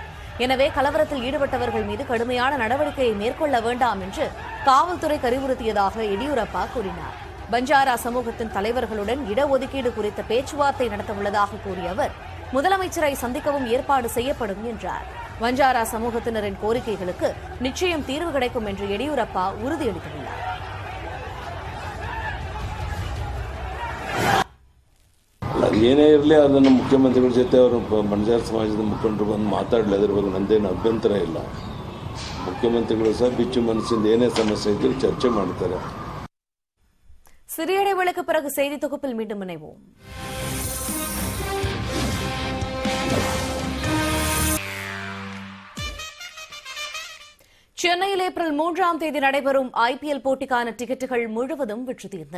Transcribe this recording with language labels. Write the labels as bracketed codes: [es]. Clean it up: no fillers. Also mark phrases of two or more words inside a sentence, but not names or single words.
[ta] எனவே கலவரத்தில் ஈடுபட்டவர்கள் மீது கடுமையான நடவடிக்கையை மேற்கொள்ள வேண்டாம் என்று காவல்துறை அறிவுறுத்தியதாக எடியூரப்பா கூறினார். பஞ்சாரா சமூகத்தின் தலைவர்களுடன் இடஒதுக்கீடு குறித்த பேச்சுவார்த்தை நடத்தவுள்ளதாக கூறிய அவர் முதலமைச்சரை சந்திக்கவும் ஏற்பாடு செய்யப்படும் என்றார். பஞ்சாரா சமூகத்தினரின் கோரிக்கைகளுக்கு நிச்சயம் தீர்வு கிடைக்கும் என்று எடியூரப்பா உறுதியளித்துள்ளார். [kn] ಏನೇ ಇರಲಿ ಅದನ್ನು ಮುಖ್ಯಮಂತ್ರಿಗಳ ಜೊತೆ ಅವರು ಬಂಜಾರ ಸಮಾಜದ ಮುಖಂಡರು ಬಂದು ಮಾತಾಡಲಿ, ಅದ್ರ ಬಗ್ಗೆ ನಂದೇನು ಅಭ್ಯಂತರ ಇಲ್ಲ. ಮುಖ್ಯಮಂತ್ರಿಗಳು ಸಹ ಬಿಚ್ಚು ಮನಸ್ಸಿಂದ ಏನೇ ಸಮಸ್ಯೆ ಇದ್ರೂ ಚರ್ಚೆ ಮಾಡ್ತಾರೆ. [ta] சிறிய இடைவேளைக்கு பிறகு செய்தி தொகுப்பில் மீண்டும் இணைவோம். சென்னையில் ஏப்ரல் 3ஆம் தேதி நடைபெறும் IPL போட்டிக்கான டிக்கெட்டுகள் முழுவதும் விற்று தீர்ந்தன.